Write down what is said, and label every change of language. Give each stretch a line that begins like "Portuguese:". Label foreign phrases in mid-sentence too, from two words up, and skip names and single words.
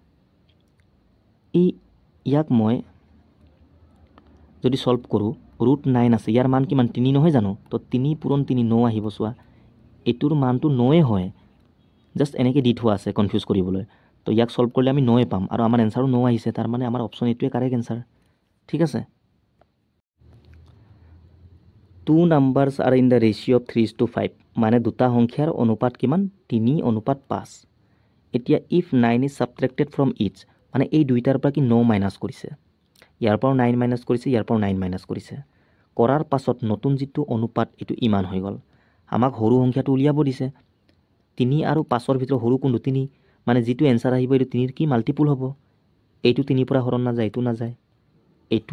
Assamese: ইয়াক মই যদি সলভ কৰোঁ √9 আছে ইয়াৰ মান কিমান 3 নহয় জানো তো 3 পূৰণ 3 9 আহিব চোৱা এইটোৰ মানটো 9 হয় জাষ্ট এনেকৈ দি থোৱা আছে কনফিউজ কৰিবলৈ তো ইয়াক সলভ কৰিলে আমি 9 পাম আৰু আমাৰ এনসাৰো 9 আহিছে তাৰ মানে আমাৰ অপশ্যন এইটোৱে
English: correct answer
Assamese: ঠিক আছে
English: 2 numbers are in the ratio of 3:5
Assamese: মানে দুটা সংখ্যাৰ অনুপাত কিমান 3:5 এতিয়া
English: if 9 is subtracted from each
Assamese: মানে এই দুইটাৰ পৰা কি 9 মাইনাছ কৰিছে ইয়াৰ পৰা 9 মাইনাছ কৰিছে ইয়াৰ পৰা 9 মাইনাছ কৰিছে কৰাৰ পাছত নতুন যিটো অনুপাত এইটো ইমান হৈ গ'ল আমাক সৰু সংখ্যাটো উলিয়াব দিছে 3 আৰু 5ৰ ভিতৰত সৰু কোনটো 3 মানে যিটো এনসাৰ আহিব এইটো 3ৰ কি মাল্টিপুল হ'ব এইটো 3 পৰা হৰণ নাযায় এইটো নাযায় এইটো